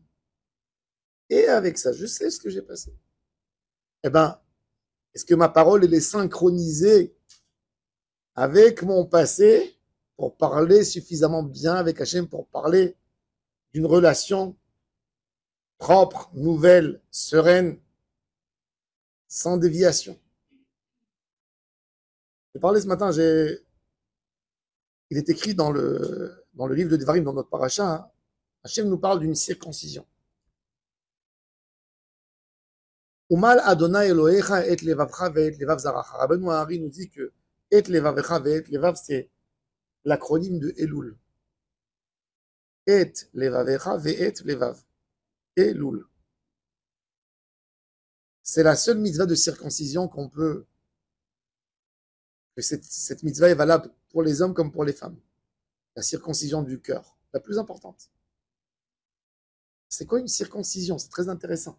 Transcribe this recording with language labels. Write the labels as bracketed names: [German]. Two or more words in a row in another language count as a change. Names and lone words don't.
[French] Et avec ça, je sais ce que j'ai passé. Eh bien, est-ce que ma parole, elle est synchronisée avec mon passé pour parler suffisamment bien avec Hachem, pour parler d'une relation propre, nouvelle, sereine, sans déviation? J'ai parlé ce matin, il est écrit dans le livre de Devarim, dans notre paracha, hein, Hachem nous parle d'une circoncision. [Hebrew] ומל אדוני אלוהיך את לבבך ואת לבב זרעך. [French] Rabbeinu Hari nous dit que [Hebrew] את לבבך ואת לבב, [French] c'est l'acronyme de Elul. [Hebrew] את לבבך ואת לבב. [French] Elul. C'est la seule mitzvah de circoncision qu'on peut. Que cette mitzvah est valable pour les hommes comme pour les femmes. La circoncision du cœur, la plus importante. C'est quoi une circoncision? C'est très intéressant.